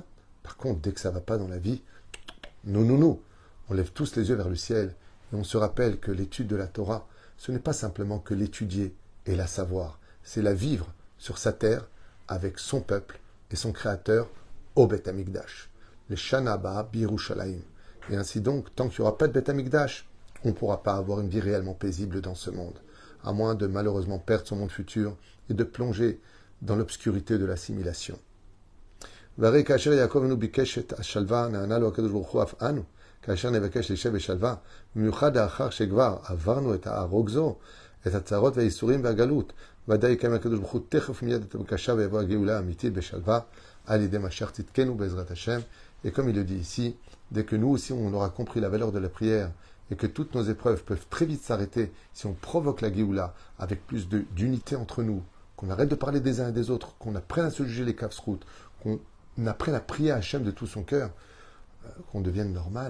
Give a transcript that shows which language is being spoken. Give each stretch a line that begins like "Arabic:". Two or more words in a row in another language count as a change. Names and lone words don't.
French: Par contre, dès que ça va pas dans la vie, nous, on lève tous les yeux vers le ciel et on se rappelle que l'étude de la Torah, ce n'est pas simplement que l'étudier et la savoir, c'est la vivre sur sa terre avec son peuple et son créateur au Beth Amikdash, les
Hebrew: שנה הבאה בירושלים.
French: Et ainsi donc, tant qu'il n'y aura pas de Beth Amikdash, on ne pourra pas avoir une vie réellement paisible dans ce monde, à moins de malheureusement perdre son monde futur et de plonger dans l'obscurité de l'assimilation.
Hebrew: והרי כאשר יעקב אבינו ביקש את השלווה, נענה לו הקדוש ברוך הוא אף אנו, כאשר נבקש להישב בשלווה, במיוחד לאחר שכבר עברנו את הרוגזו, את הצערות והייסורים והגלות, ודאי יקיים הקדוש ברוך הוא תכף מיד את הבקשה ויבוא הגאולה האמיתית בשלווה, על ידי משיח צדקנו בעזרת השם.
French: Et comme il le dit ici, dès que nous aussi on aura compris la valeur de la prière et que toutes nos épreuves peuvent très vite s'arrêter si on provoque la Géoula avec plus d'unité entre nous, qu'on arrête de parler des uns et des autres, qu'on apprenne à se juger les kafsrout, qu'on apprenne à prier à Hachem de tout son cœur, qu'on devienne normal.